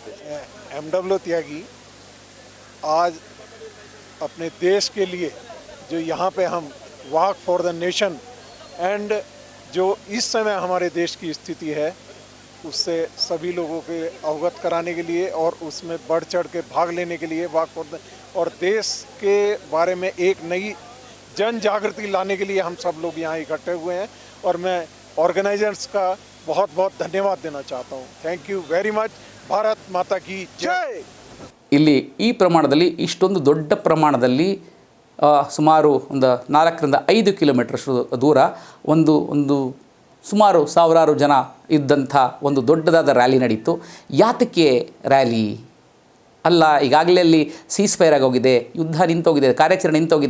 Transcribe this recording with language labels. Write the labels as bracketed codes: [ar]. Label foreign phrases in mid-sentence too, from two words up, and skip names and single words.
[hi] MW त्यागी आज अपने देश के लिए जो यहाँ पे हम [en] walk for the nation and [hi] जो इस समय हमारे देश की स्थिति है उससे सभी लोगों के अवगत कराने के लिए और उसमें बढ़ चढ़ के भाग लेने के लिए [en] walk for the [hi] और देश के बारे में एक नई जन जागृति लाने के लिए हम सब लोग यहाँ इकट्ठे हुए हैं और मैं ऑर्गेनाइजर्स का बहुत बहुत धन्यवाद देना चाहता हूँ। [en] thank you very much. [hi] भारत माता की जय। [kn] ಇಲ್ಲಿ ಈ ಪ್ರಮಾಣದಲ್ಲಿ ಇಷ್ಟೊಂದು ದೊಡ್ಡ ಪ್ರಮಾಣದಲ್ಲಿ ಸುಮಾರು ಒಂದು 4ರಿಂದ 5 ಕಿಲೋಮೀಟರ್ಷ್ಟು ದೂರ ಒಂದು ಸುಮಾರು ಸಾವಿರಾರು ಜನ ಇದ್ದಂಥ ಒಂದು ದೊಡ್ಡದಾದ ರ್ಯಾಲಿ ನಡೀತು. ಯಾತಕ್ಕೆ ರ್ಯಾಲಿ? ಅಲ್ಲ, ಈಗಾಗಲೇ ಅಲ್ಲಿ [en] cease fire [kn] ಆಗೋಗಿದೆ, ಯುದ್ಧ ನಿಂತೋಗಿದೆ, ಕಾರ್ಯಾಚರಣೆ ನಿಂತೋಗಿದೆ.